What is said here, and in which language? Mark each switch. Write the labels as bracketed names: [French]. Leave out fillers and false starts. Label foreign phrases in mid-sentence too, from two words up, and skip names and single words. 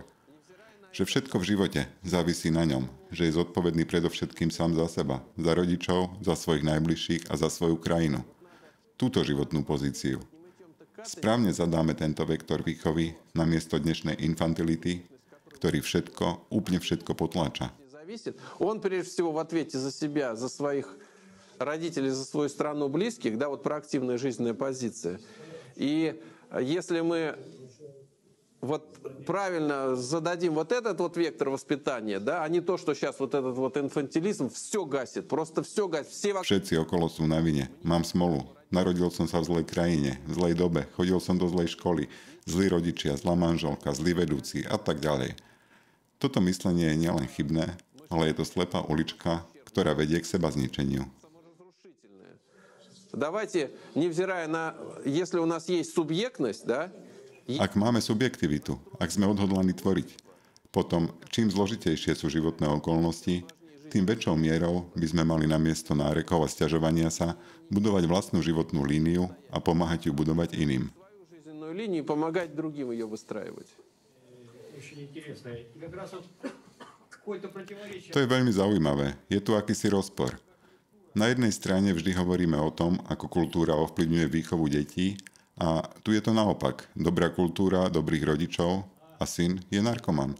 [Slovak] Že všetko v živote závisí na ňom, že je zodpovedný predovšetkým sám za seba, za rodičov, za svojich najbližších a za svoju krajinu. Túto životnú pozíciu. Správne zadáme tento vektor výchovy namiesto dnešnej infantility, ktorý všetko, úplne všetko potláča. [Russian] Он прежде всего в ответе за себя, за своих родителей, за свою страну, близких, да, вот проактивная жизненная позиция. И если мы вот правильно зададим вот этот вот вектор воспитания, да, а не то, что сейчас вот этот вот инфантилизм все гасит, просто все гасит. [Slovak] Všetci okolo sú na vine. Mám smolu. Narodil som sa v zlej krajine, v zlej dobe, chodil som do zlej školy, zlí rodičia, zlá manželka, zlí vedúci a tak ďalej. Toto myslenie je nielen chybné, ale je to slepá ulička, ktorá vedie k seba zničeniu. [Russian] Давайте, невзирая на, если у нас есть субъектность, да, [Slovak] Ak máme subjektivitu, ak sme odhodlaní tvoriť, potom čím zložitejšie sú životné okolnosti, tým väčšou mierou by sme mali namiesto nárekov a sťažovania sa budovať vlastnú životnú líniu a pomáhať ju budovať iným. [Russian] жизненную линию и помогать другим ее выстраивать. [Slovak] To je veľmi zaujímavé. Je tu akýsi rozpor. Na jednej strane vždy hovoríme o tom, ako kultúra ovplyvňuje výchovu detí, a tu je to naopak. Dobrá kultúra, dobrých rodičov a syn je narkoman.